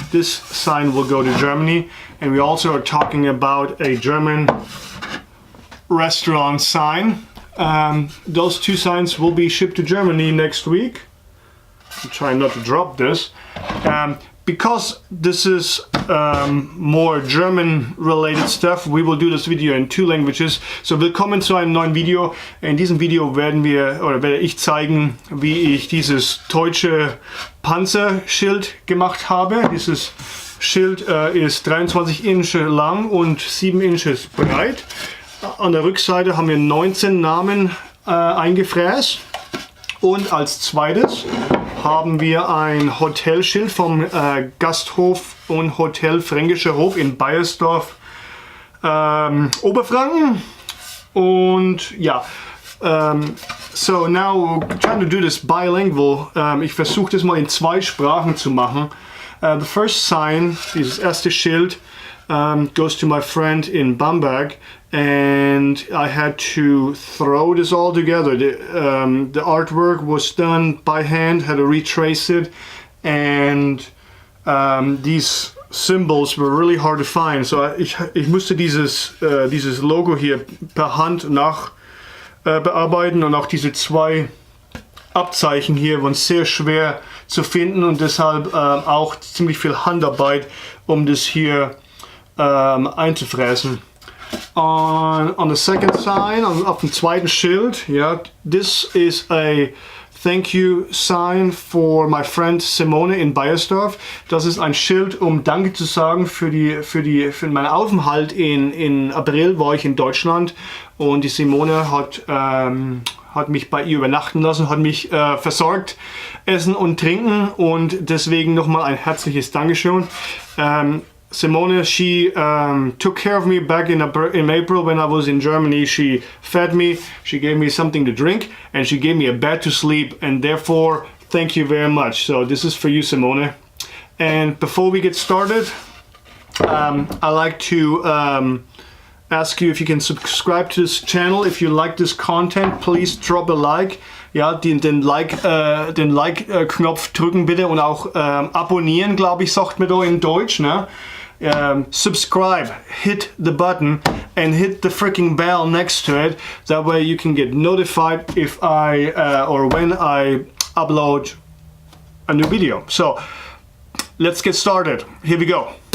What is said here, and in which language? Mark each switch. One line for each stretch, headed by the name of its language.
English: This sign will go to Germany, and we also are talking about a German restaurant sign. Those two signs will be shipped to Germany next week. I'm trying not to drop this. Because this is more German related stuff, we will do this Video in 2 languages.
German: So willkommen zu einem neuen Video. In diesem Video werde ich zeigen, wie ich dieses deutsche Panzerschild gemacht habe. Dieses Schild ist 23 Inch lang und 7 Inches breit. An der Rückseite haben wir 19 Namen eingefräst. Und als zweites haben wir ein Hotelschild vom Gasthof und Hotel Fränkischer Hof in Baiersdorf, Oberfranken. Und ja,
English: so now we're trying to do this bilingual.
German: Ich versuche das mal in 2 Sprachen zu machen.
English: The first sign,
German: dieses erste Schild,
English: goes to my friend in Bamberg, and I had to throw this all together. The artwork was done by hand, had to retrace it, and these symbols were really hard to find.
German: So ich musste dieses Logo hier per Hand bearbeiten, und auch diese 2 Abzeichen hier waren sehr schwer zu finden und deshalb auch ziemlich viel Handarbeit, um das hier einzufräsen.
English: On the second sign,
German: auf dem zweiten Schild,
English: yeah, this is a thank you sign for my friend Simone in Baiersdorf.
German: Das ist ein Schild, um Danke zu sagen für meinen Aufenthalt in April war ich in Deutschland, und die Simone hat mich bei ihr übernachten lassen, hat mich versorgt, Essen und Trinken, und deswegen nochmal ein herzliches Dankeschön.
English: Simone, she took care of me back in April when I was in Germany. She fed me, she gave me something to drink, and she gave me a bed to sleep, and therefore, thank you very much. So this is for you, Simone. And before we get started, I like to ask you if you can subscribe to this channel. If you like this content, please drop a like.
German: Ja, den Like-Knopf drücken bitte, und auch abonnieren, glaube ich, sagt man da in Deutsch, ne?
English: Subscribe, hit the button and hit the freaking bell next to it. That way you can get notified if or when I upload a new video. So let's get started. Here we go.